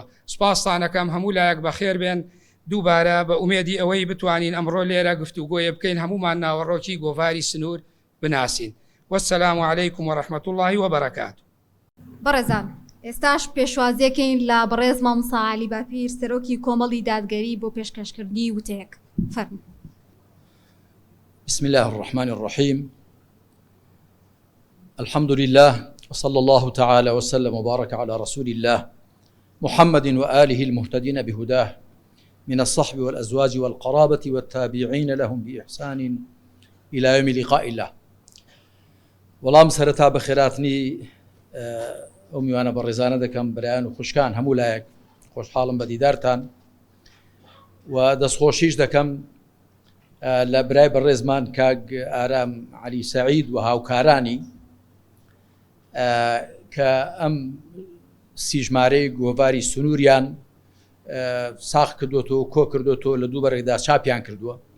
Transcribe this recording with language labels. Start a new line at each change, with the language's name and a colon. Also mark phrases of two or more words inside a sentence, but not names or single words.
Central Kurdish: سوپاستانەکەم هەموو لایەک بەخێر بێن. دووبارە بە ئومێدی ئەوەی بتوانین ئەمڕۆ لێرە گفتوگۆیە بکەین هەمومان ناوەڕۆکی گۆڤاری سنوور بناسین.
Arabic: وەسەلام عەلەیکوم وەڕەحمەتوڵڵاهی وەبەرەکاتوه.
Central Kurdish: بەڕێزان، ئێستاش پێشوازیەکەین لە بەڕێز مامۆستا عەلی باپیر سەرۆکی کۆمەڵی دادگەری بۆ پێشکەشکردنی وتەیەک. فەرموو.
Arabic: بسم الله الرحمن الرحيم. الحمد لله وصلى الله تعالى وسلم وبارك على رسول الله محمد وآله المهتدين بهداه من الصحب والأزواج والقرابة والتابعين لهم بإحسان إلى يوم لقاء الله.
Central Kurdish: وەڵام سەرەتا بە خێراتنی ئەو میوانە بەڕێزانە دەکەم بەرایان و خوشکان هەموو لایەک خۆشحاڵم بە دیدارتان و دەستخۆشیش دەکەم لە برای بەڕێزمان کاک ئارام عەلی سەعید و هاوکارانی کە ئەم سیژمارەی گۆڤاری سنووریان ساخ کردوتەوە کۆ کردوتەوە لە دوو بەرەکدا چاپیان کردووە.